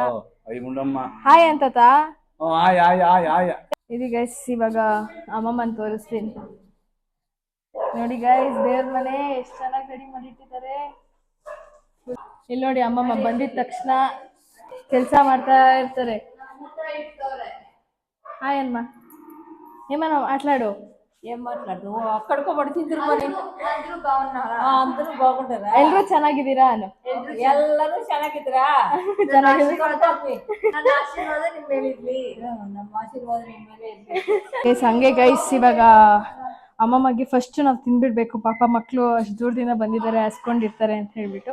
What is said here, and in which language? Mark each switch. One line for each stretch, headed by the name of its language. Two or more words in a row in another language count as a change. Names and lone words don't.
Kannada: ಹಾಯ್ ಅಂತ ತಾತ. ಇದು ಗೈಸ್, ಇವಾಗ ಅಮ್ಮಮ್ಮನ್ ತೋರಿಸ್ತೀನಿ. ನೋಡಿ ಗೈಸ್, ದೇವ್ರ ಮನೆ ಎಷ್ಟ್ ಚೆನ್ನಾಗಿ ರೆಡಿ ಮಾಡಿಟ್ಟಿದ್ದಾರೆ. ಇಲ್ಲಿ ನೋಡಿ, ಅಮ್ಮಮ್ಮ ಬಂದಿದ ತಕ್ಷಣ ಕೆಲ್ಸ ಮಾಡ್ತಾ ಇರ್ತಾರೆ. ಹಾಯ್ ಅಮ್ಮ,
Telugu: ఏమన్నా మాట్లాడు. ఏం మాట్లాడు అక్కడికో పడుతుందిరు మరి అందరూ బాగుంటారా?
Kannada: ಎಲ್ಲರೂ ಚೆನ್ನಾಗಿದ್ದೀರಾ? ಎಲ್ಲರೂ ಚೆನ್ನಾಗಿದ್ದೀರಾ? ಚೆನ್ನಾಗಿ. ನನ್ನ ಆಶೀರ್ವಾದ ನಿಮ್ಮ ಮೇಲೆ ಇರ್ಲಿ. ನಮ್ಮ ಆಶೀರ್ವಾದ ನಿಮ್ಮ ಮೇಲೆ ಇರ್ಲಿ. ಹಂಗೆ ಗೈಸ್, ಇವಾಗ ಅಮ್ಮಮ್ಮಗೆ ಫಸ್ಟ್ ನಾವು ತಿನ್ಬಿಡ್ಬೇಕು. ಪಾಪ ಮಕ್ಕಳು ಅಷ್ಟು ದೂರದಿಂದ ಬಂದಿದ್ದಾರೆ, ಹಸ್ಕೊಂಡಿರ್ತಾರೆ ಅಂತ ಹೇಳ್ಬಿಟ್ಟು.